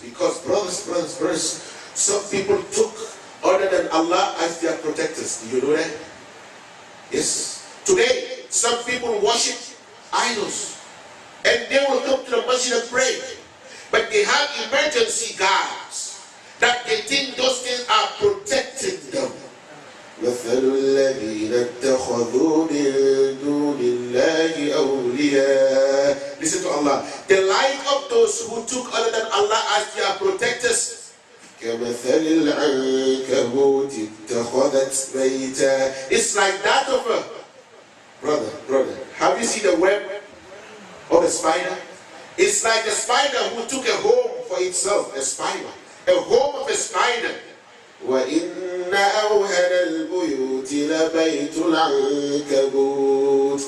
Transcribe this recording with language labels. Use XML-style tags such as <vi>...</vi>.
<en>Because brothers, some people took other than Allah as their protectors. Do you know that? Yes. Today, some people worship idols, and they will come to the masjid and pray, but they have emergency guards that they think those things are protecting them.</en> <ar>مثل الذين اتخذوا من دون الله أولياء.</ar> <en>Listen to Allah. The like of those who took other than Allah as their protectors.</en> <ar>كمثل العنكبوت اتخذت بيتا.</ar> <en>It's like that of a brother. Have you seen the web of a spider? It's like a spider who took a home for itself. A spider, a home of a spider.</en> <ar>وَإِنَّ أَوْهَنَ الْبُيُوتِ لَبَيْتُ الْعَنكَبُوتِ.</ar>